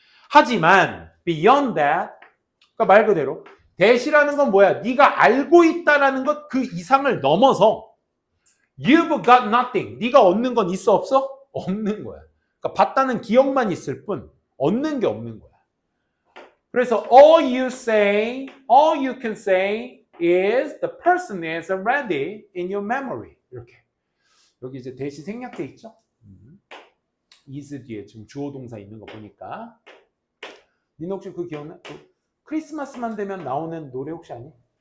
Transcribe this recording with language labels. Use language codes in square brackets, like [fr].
[ko] 하지만 [en] beyond that, [ko] 그러니까 말 그대로 that이라는 건 뭐야? 네가 알고 있다라는 것 그 이상을 넘어서 [en] you've got nothing. [ko] 네가 얻는 건 있어 없어? 없는 거야. 그러니까 봤다는 기억만 있을 뿐 얻는 게 없는 거야. 그래서 [en] all you can say is the person is already in your memory. [ko] 이렇게. 여기 이제 대시 생략돼 있죠? is 뒤에 지금 주어 동사 있는 거 보니까. 니는 혹시 그 기억나? 크리스마스만 되면 나오는 노래 혹시 아니?